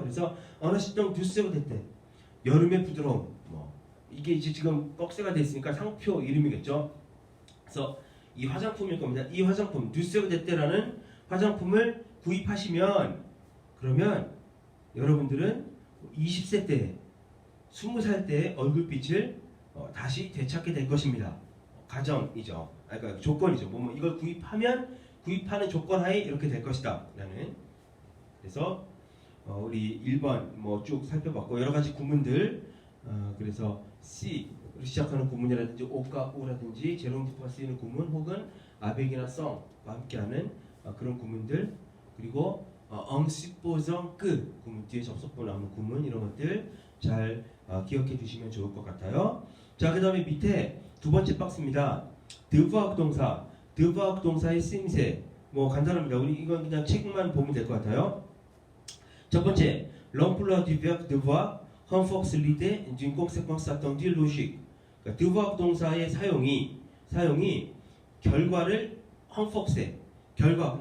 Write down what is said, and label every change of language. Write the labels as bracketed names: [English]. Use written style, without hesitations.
[French] 그래서 en achetant du sel d'été [Korean] 여름의 부드러움. 뭐 이게 이제 지금 꺽쇠가 돼 있으니까 상표 이름이겠죠. 그래서 이 화장품일 겁니다. 이 화장품 du sel d'été라는 화장품을 구입하시면 그러면 여러분들은 20세 때 20살 때의 얼굴빛을 다시 되찾게 될 것입니다. 가정이죠. 그러니까 조건이죠. 뭐 이걸 구입하면 구입하는 조건 하에 이렇게 될 것이다 라는. 그래서 우리 1번 뭐 쭉 살펴봤고 여러 가지 구문들. 그래서 C로 시작하는 구문이라든지 오가 우라든지 제롬 디프가 쓰이는 구문 혹은 아벡이나 썽과 함께하는 그런 구문들. 그리고 [French] en supposant que [Korean] 구문 뒤에 접속부 나오는 구문 이런 것들 잘 기억해 두시면 좋을 것 같아요. 자, 그 다음에 밑에 두 번째 박스입니다. devoir 동사, devoir 동사의 쓰임새. 뭐 간단합니다. 우리 이건 그냥 책만 보면 될 것 같아요. [French] 첫 번째, l'emploi du verbe devoir renforce l'idée d'une conséquence attendue logique. [Korean] 그러니까 devoir 동사의 사용이 결과를 renforce, 결과.